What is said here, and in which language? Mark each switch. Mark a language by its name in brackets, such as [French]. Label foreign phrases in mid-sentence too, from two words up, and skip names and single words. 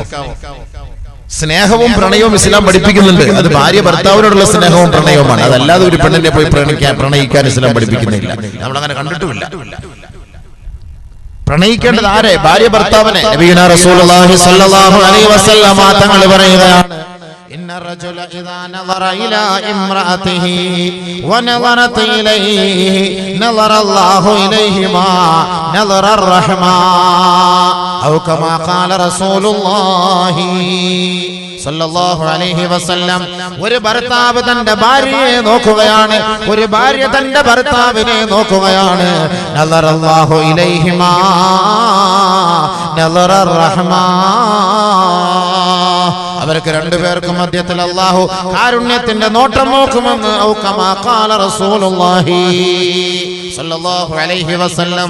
[Malayalam] സ്നേഹവും പ്രണയവും ഇസ്ലാം പഠിപ്പിക്കുന്നുണ്ട്. അത് ഭാര്യ ഭർത്താവിനോടുള്ള സ്നേഹവും പ്രണയവുമാണ്. അതല്ലാതെ ഒരു പെണ്ണിനെ പോയി പ്രണയിക്കാൻ ഇസ്ലാം പഠിപ്പിക്കുന്നില്ല. നമ്മളങ്ങനെ കണ്ടിട്ടുമില്ല. പ്രണയിക്കേണ്ടത് ആരെ? ഭാര്യ ഭർത്താവിനെ. [Arabic] نبينا رسول الله صلى الله عليه وسلم [Malayalam] തങ്ങൾ പറയുകയാണ്, [Arabic] إن الرجل إذا نظر إلى امرأته ونظرت إليه نظر الله إليهما نظر الرحمة أو كما قال رسول الله صلى الله عليه وسلم. [Malayalam] ഒരു ഭർത്താവ് തന്റെ ഭാര്യയെ നോക്കുകയാണ്, ഒരു ഭാര്യ തന്റെ ഭർത്താവിനെ നോക്കുകയാണ്. [Arabic] نظر الله إليهما نظر الرحمة. [Malayalam] അവർക്ക് രണ്ടുപേർക്കും മധ്യത്തിൽ അല്ലാഹു കാരുണ്യത്തിന്റെ നോട്ടം നോക്കുമെന്ന് [Arabic] أو كما قال رسول الله صلى الله عليه وسلم.